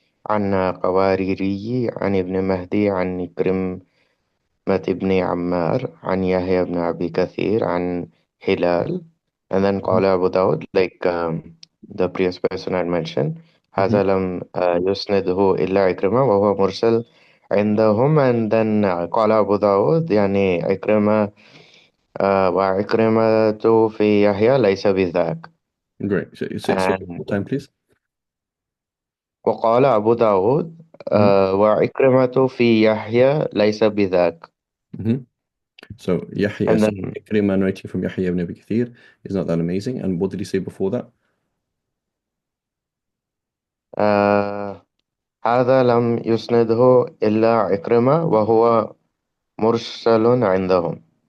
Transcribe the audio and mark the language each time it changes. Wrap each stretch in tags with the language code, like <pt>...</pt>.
<ar>عن قواريري عن ابن مهدي عن كرمة ابن عمار عن يحيى بن أبي كثير عن هلال,</ar> <en>and then</en> <ar>قال Abu Dawud,</ar> <en>like the previous person had mentioned,</en> <ar>هذا لم يسنده إلا عكرمة وهو مرسل عندهم, and then قال أبو داود يعني عكرمة وعكرمة في يحيى ليس بذاك.</ar> <en>Great. So say it one more time, please.</en> <ar>وقال أبو داود وعكرمة في يحيى ليس بذاك.</ar> <en>So Yahya, And so then Ikrimah narrating from Yahya ibn Abi Kathir is not that amazing. And what did he say before that?</en> <ar>هذا لم يسنده إلا عكرمة وهو مرسل عندهم.</ar>